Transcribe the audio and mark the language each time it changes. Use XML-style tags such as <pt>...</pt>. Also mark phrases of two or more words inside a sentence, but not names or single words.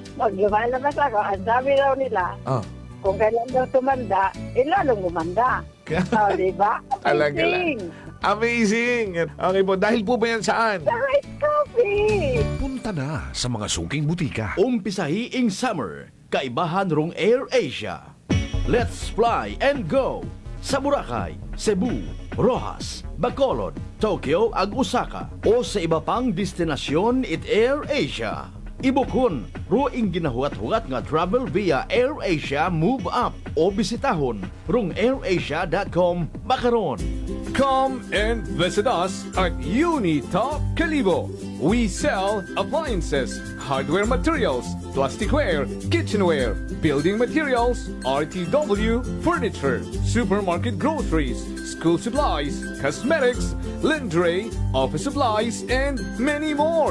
<tl>Pag lumalabas ako, ang sabi daw nila, kung kailan daw tumanda, lalong gumanda. Diba?</tl> <en>Amazing! Amazing!</en> <tl>Okay po, dahil po ba yan saan? Sa</tl> <en>rice coffee!</en> <tl>Punta na sa mga suking butika.</tl> <akl>Umpisahiing summer, kaibahan rong Air Asia.</akl> <en>Let's fly and go!</en> <akl>Sa Boracay, Cebu, Rojas, Bacolod, Tokyo ag Osaka o sa iba pang destinasyon it Air Asia. Ibukon, ruing ginahuat-huat nga travel via AirAsia Move Up o bisitahon rong airasia.com bakaron.</akl> <en>Come and visit us at Unitop Calibo. We sell appliances, hardware materials, plasticware, kitchenware, building materials, RTW, furniture, supermarket groceries, school supplies, cosmetics, lingerie, office supplies, and many more.</en>